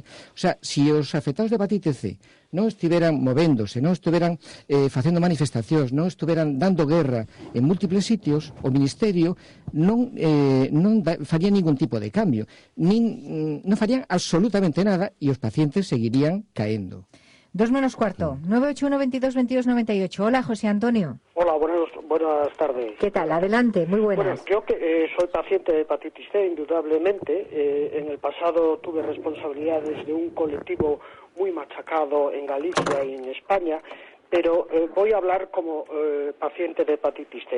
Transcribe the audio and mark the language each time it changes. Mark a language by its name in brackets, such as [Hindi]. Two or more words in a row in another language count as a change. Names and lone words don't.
[Galician] O sea, se os afectados de hepatite C non estiveran movéndose, non estiveran facendo manifestacións, non estiveran dando guerra en múltiples sitios, o Ministerio non faría ningún tipo de cambio, non farían absolutamente nada e os pacientes seguirían caendo. [Spanish] 2 menos cuarto, 981-22-22-98. Hola, José Antonio. Hola, buenas tardes. ¿Qué tal? Adelante, muy buenas. Bueno, yo que soy paciente de hepatitis C, indudablemente. En el pasado tuve responsabilidades de un colectivo muy machacado en Galicia y en España, pero voy a hablar como paciente de hepatitis C.